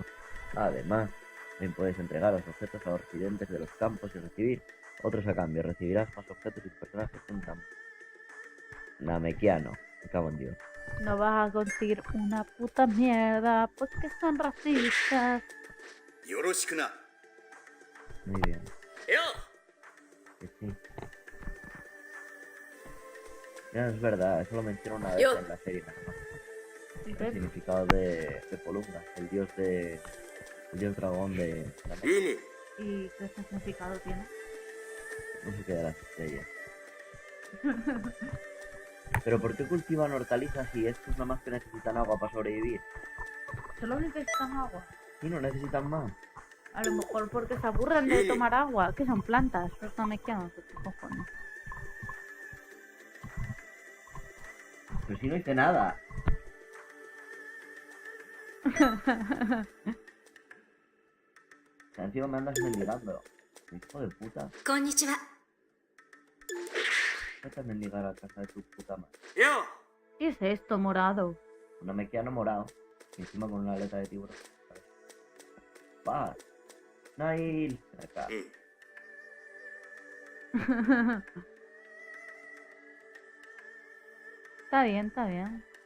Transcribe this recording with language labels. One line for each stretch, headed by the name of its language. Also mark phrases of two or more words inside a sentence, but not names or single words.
Spanish: Además, también puedes entregar los objetos a los residentes de los campos y recibir otros a cambio. Recibirás más objetos y personajes en un campo. Namekiano. Me cago en Dios. No vas a conseguir una puta mierda porque son racistas.
Japanese: よろしくな。
Spanish: Muy bien.
Japanese: よ
Spanish: Que sí. Ya es verdad, eso lo menciono una vez Yo. en la serie nada más. El ¿Ves? significado de Polunga, el dios dragón de Namek.
Japanese: いいね。
Spanish: ¿Y qué significado tiene? No sé qué de las estrellas. Pero ¿por qué cultivan hortalizas si estos nada más que necesitan agua para sobrevivir? Solo necesitan agua. Y no necesitan más. A lo mejor porque se aburren de tomar agua. Que son plantas. Los namekianos, ¿qué cojones? Pero si no hice nada. Encima me andas mendigando. Hijo de puta.
Japanese: こんにちは。
Spanish: Vete a mendigar a casa de tu puta madre.
Japanese: よ
Spanish: ¿Qué es esto, morado? Un namekiano morado. Y encima con una aleta de tiburón. Paz. Nail. Ven acá. Está bien, está bien.